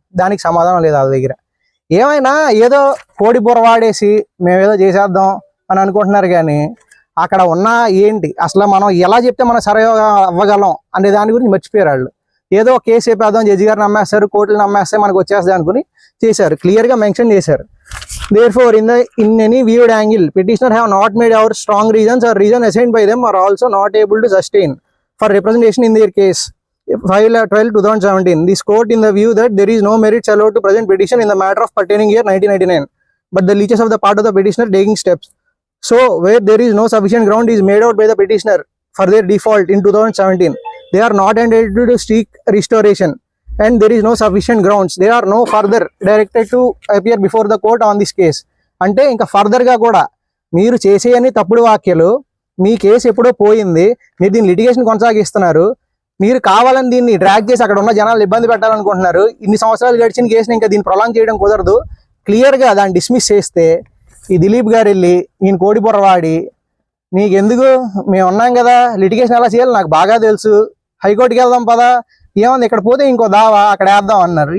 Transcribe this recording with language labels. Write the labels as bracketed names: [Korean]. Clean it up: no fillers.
[Telugu] దానికి సమాధానం లేదు వాళ్ళ దగ్గర. ఏమైనా ఏదో కోడి బుర్ర వాడేసి మేమేదో చేసేద్దాం అని అనుకుంటున్నారు కానీ అక్కడ ఉన్న ఏంటి అసలు మనం ఎలా చెప్తే మనం సరిగా అవ్వగలం అనే దాని గురించి మర్చిపోయారు వాళ్ళు. ఏదో కేసు చెప్పేద్దాం, జడ్జి గారు నమ్మేస్తారు, కోర్టులు నమ్మేస్తే మనకు వచ్చేస్తుంది అనుకుని చేశారు. క్లియర్గా మెన్షన్ చేశారు. [English] Therefore, in any viewed angle, petitioner have not made out strong reasons or reason assigned by them are also not able to sustain for representation in their case. File 12/2017. This court in the view that there is no merits allowed to present petition in the matter of pertaining year 1999, but the leaches of the part of the petitioner taking steps. So, where there is no sufficient ground is made out by the petitioner for their default in 2017, they are not entitled to seek restoration. And there is no sufficient grounds. They are no further directed to appear before the court on this case. [Telugu] అంటే ఇంకా ఫర్దర్గా కూడా మీరు చేసేయని తప్పుడు వ్యాఖ్యలు, మీ case ఎప్పుడో పోయింది, మీరు దీన్ని లిటిగేషన్ కొనసాగిస్తున్నారు, మీరు కావాలని దీన్ని డ్రాగ్ చేసి అక్కడ ఉన్న జనాలు ఇబ్బంది పెట్టాలనుకుంటున్నారు. ఇన్ని సంవత్సరాలు గడిచిన కేసుని ఇంకా దీన్ని ప్రొలాంగ్ చేయడం కుదరదు. క్లియర్గా దాన్ని డిస్మిస్ చేస్తే ఈ దిలీప్ గారు వెళ్ళి ఈయన కోడి బుర్రవాడి నీకెందుకు మేము ఉన్నాం కదా, లిటిగేషన్ ఎలా చేయాలి నాకు బాగా తెలుసు, హైకోర్టుకి వెళ్దాం పదా, ఏముంది ఇక్కడ పోతే ఇంకో దావా అక్కడ వేద్దాం అన్నారు.